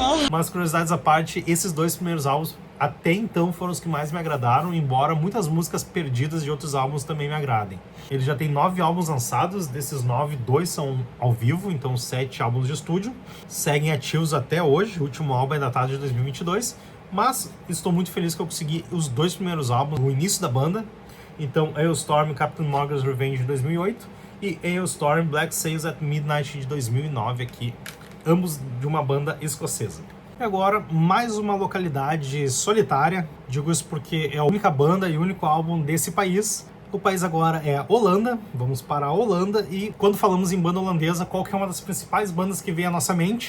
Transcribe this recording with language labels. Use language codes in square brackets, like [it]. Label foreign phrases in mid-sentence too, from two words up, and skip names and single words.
[pt] Mas curiosidades à parte, esses dois primeiros álbuns até então foram os que mais me agradaram, embora muitas músicas perdidas de outros álbuns também me agradem. Ele já tem 9 álbuns lançados, desses 9, 2 são ao vivo, então 7 álbuns de estúdio. Seguem ativos até hoje, o último álbum é datado de 2022, mas estou muito feliz que eu consegui os dois primeiros álbuns, o início da banda. Então, Hailstorm, Captain Morgan's Revenge de 2008 e Hailstorm, Black Sails at Midnight de 2009 aqui, ambos de uma banda escocesa. E agora, mais uma localidade solitária, digo isso porque é a única banda e o único álbum desse país. O país agora é a Holanda, vamos para a Holanda, e quando falamos em banda holandesa, qual que é uma das principais bandas que vem à nossa mente?